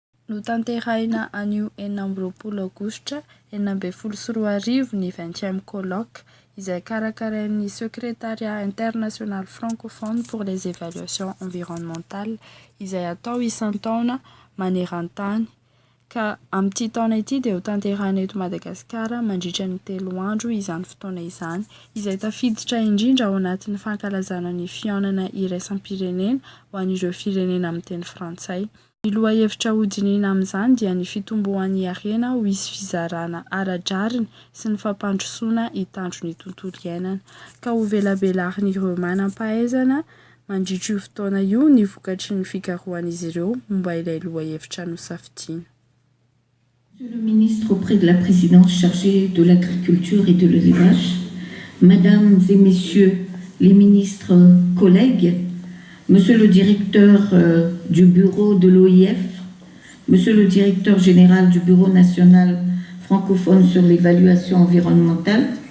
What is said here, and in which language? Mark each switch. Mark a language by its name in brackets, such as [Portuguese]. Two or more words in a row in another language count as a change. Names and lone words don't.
[Malagasy] no tanteraina anio 20 aogositra 2024 ny [French] 20e colloque [Malagasy] izay karakarain'ny [French] secrétariat international francophone pour les évaluations environnementales [Malagasy] izay atao isan-taona maneran-tany ka amin'ity taona ity dia ho tanterahina eto Madagasikara mandritra ny 3 andro izany fotoana izany izay tafiditra indrindra ao anatin'ny fankalazana ny fihaonana iraisam-pirenena ho an'ireo firenena amin'ny teny frantsay. Ny lohahevitra hodinina amin'izany dia ny fitomboan'ny harena ho hisy fizarana ara-draviny sy ny fampandrosoana hitandro ny tontolo iainana ka ho velabelarin'ireo manam-pahaizana mandritra io fotoana io ny vokatry ny fikarohan'izy ireo momba ilay lohahevitra nosafidiana. [French] Monsieur le ministre auprès de la présidence chargée de l'agriculture et de l'élevage, mesdames et messieurs les ministres collègues, monsieur le directeur du bureau de l'OIF, monsieur le directeur général du bureau national francophone sur l'évaluation environnementale,